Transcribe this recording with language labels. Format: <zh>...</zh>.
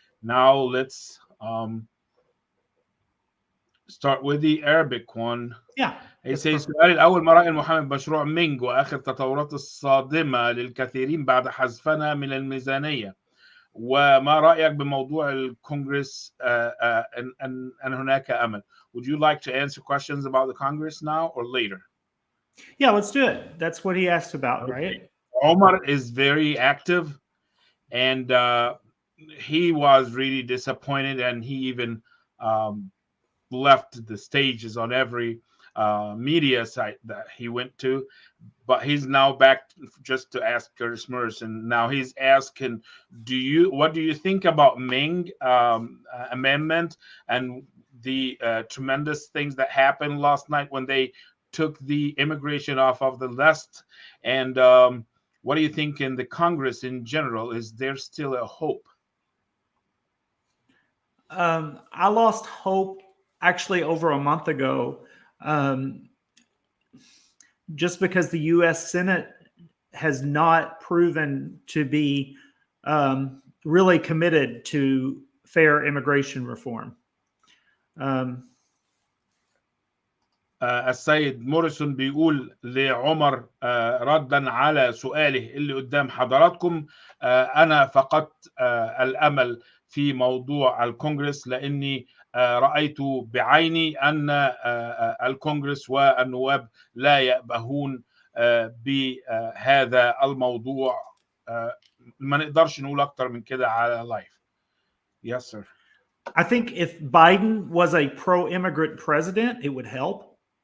<en>Now let's start with the Arabic one. Yeah.</en> <ar>السؤال الأول: ما رأي المحامي بمشروع مينج وآخر التطورات الصادمة للكثيرين بعد حذفنا من الميزانية؟ وما رأيك بموضوع الكونغرس أن هناك أمل؟</ar> <en>Would you like to answer questions about the Congress now or later? Yeah, let's do it. That's what he asked about, okay. Right? Omar is very active, and he was really disappointed, and he even left the stages on every media site that he went to, but he's now back just to ask Curtis Morrison. Now he's asking, what do you think about Ming amendment and the tremendous things that happened last night when they took the immigration off of the list? And what do you think in the Congress in general? Is there still a hope? I lost hope actually over a month ago, just because the U.S. Senate has not proven to be really committed to fair immigration reform.</en> <ar>السيد موريسون بيقول لعمر ردا على سؤاله اللي قدام حضراتكم، أنا فقدت الأمل في موضوع الكونغرس لأني رأيت بعيني أن الكونغرس والنواب لا يأبهون بهذا الموضوع. ما نقدرش نقول أكتر من كده على لايف.</ar> <en>Yes, sir. I think if Biden was a pro-immigrant president, it would help.</en>